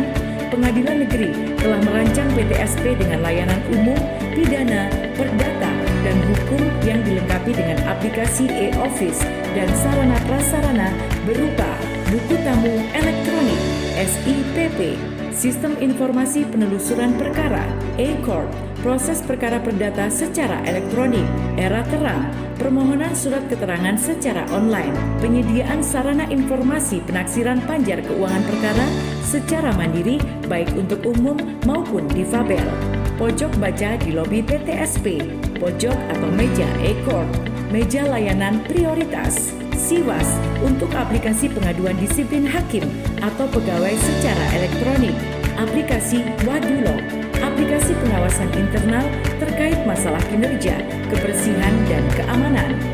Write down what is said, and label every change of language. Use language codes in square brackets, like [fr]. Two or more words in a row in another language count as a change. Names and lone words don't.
[id] Pengadilan Negeri telah merancang PTSP dengan layanan umum, pidana, perdata, dan hukum yang dilengkapi dengan aplikasi e-office dan sarana prasarana berupa buku tamu elektronik, SIPP, sistem informasi penelusuran perkara, e-court, proses perkara perdata secara elektronik, era terang, permohonan surat keterangan secara online, penyediaan sarana informasi penaksiran panjar keuangan perkara secara mandiri baik untuk umum maupun difabel, pojok baca di lobi PTSP, pojok atau meja e-court, meja layanan prioritas, SIWAS untuk aplikasi pengaduan disiplin hakim atau pegawai secara elektronik, aplikasi Wadulo, aplikasi pengawasan internal terkait masalah kinerja, kebersihan dan keamanan,